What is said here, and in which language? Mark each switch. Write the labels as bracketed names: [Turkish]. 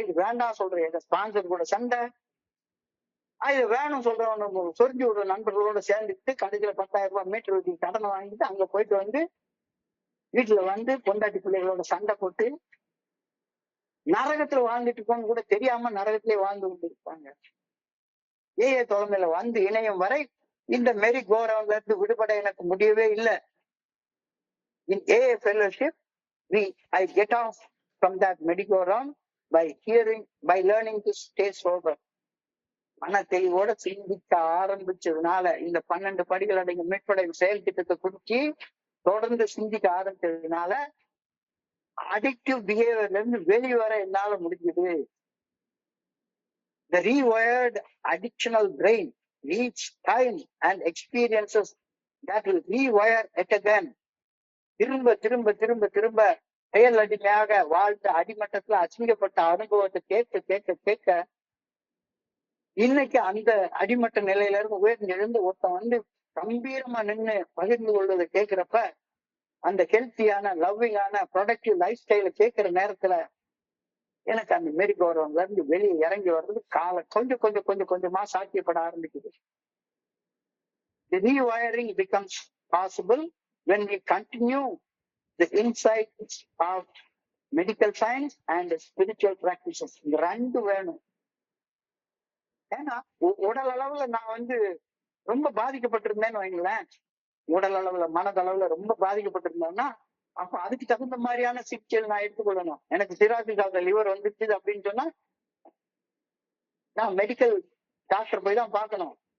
[Tamil] இது வேண்டாம் சொல்ற எங்க ஸ்பான்சர் கூட சண்டை, இது வேணும் சொல்றவங்க சொரிஞ்சு விடுற நண்பர்களோட சேர்ந்துட்டு கடைசியில 10,000 ரூபாய் மீட்டர் வச்சு கடனை வாங்கிட்டு அங்க போயிட்டு வீட்டுல பொண்டாட்டி பிள்ளைகளோட சண்டை போட்டு நரகத்துல வாழ்ந்துட்டு இருக்கோன்னு கூட தெரியாம நரகத்திலே வாழ்ந்து கொண்டு இருப்பாங்க. ஏஏ தலைமையில இணையும் வரை இந்த மெரி கோரவுண்ட்ல இருந்து விடுபட எனக்கு முடியவே இல்லை. [English] In AA fellowship, I get off from that merry-go-round by learning to stay sober. [Tamil] மன தெளிவோட சிந்திக்க ஆரம்பிச்சதுனால, இந்த 12 படிகள் அடங்கிய மீட்படை செயல் திட்டத்தை குறிச்சு தொடர்ந்து சிந்திக்க ஆரம்பிச்சதுனால [English] addictive பிஹேவியர்ல [Tamil] இருந்து வெளிவர என்னால முடிஞ்சது. [English] The rewired addictional brain needs time and experiences that will rewire it again. [Tamil] திரும்ப திரும்ப திரும்ப திரும்ப செயல் அடிமையாக வாழ்ந்த அடிமட்டத்துல அசிங்கப்பட்ட அனுபவத்தை கேட்க கேட்க கேட்க இன்னைக்கு அந்த அடிமட்ட நிலையில இருந்து உயர்ந்து எழுந்து ஒருத்தன் கம்பீரமா நின்று பகிர்ந்து கொள்வதை கேட்கிறப்ப, அந்த [English] ஹெல்த்தியான லவ்விங்கான productive life ஸ்டைல [Tamil] கேட்கிற நேரத்துல எனக்கு அந்த மெரி கௌரவம்ல இருந்து வெளியே இறங்கி வர்றது கொஞ்சம் கொஞ்சம் கொஞ்சம் கொஞ்சமா சாத்தியப்பட ஆரம்பிக்குது. [English] The rewiring becomes possible when we continue the insights of medical science and spiritual practices. [Tamil] இந்த 2 வேணும். ஏன்னா உடல் அளவுல நான் ரொம்ப பாதிக்கப்பட்டிருந்தேன்னு வைங்களேன், உடல் அளவுல மனதளவுல ரொம்ப பாதிக்கப்பட்டிருந்தேன்னா அப்ப அதுக்கு தகுந்த மாதிரியான சிகிச்சைகள் நான் எடுத்துக்கொள்ளணும். எனக்கு சிராசிஸ் ஆஃப் த லிவர் வந்துச்சு அப்படின்னு சொன்னா நான் மெடிக்கல் டாக்டர் போய் தான் பார்க்கணும்.